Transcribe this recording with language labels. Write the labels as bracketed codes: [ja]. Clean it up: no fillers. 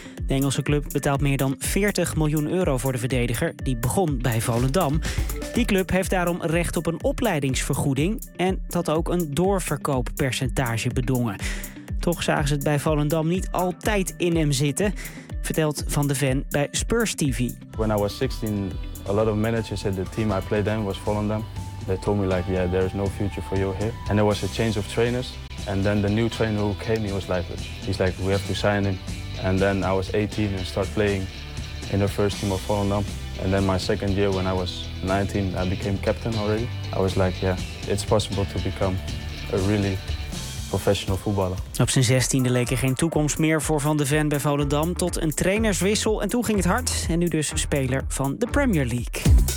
[nl] De Engelse club betaalt meer dan 40 miljoen euro voor de verdediger. Die begon bij Volendam. Die club heeft daarom recht op een opleidingsvergoeding. En dat ook een doorverkooppercentage bedongen. Toch zagen ze het bij Volendam niet altijd in hem zitten, vertelt Van de Ven bij Spurs TV. [en] When I was 16, a lot of managers said the team I played in was Volendam. They told me like, yeah, there is no future for you here. And there was a change of trainers. And then the new trainer who came, he was like, he's like, we have to sign him. And then I was 18 and start playing in the first team of Volendam. And then my second year when I was 19, I became captain already. I was like, yeah, it's possible to become a really professional footballer. [nl] Op zijn 16e leek er geen toekomst meer voor Van de Ven bij Volendam. Tot een trainerswissel en toen ging het hard. En nu dus speler van de Premier League.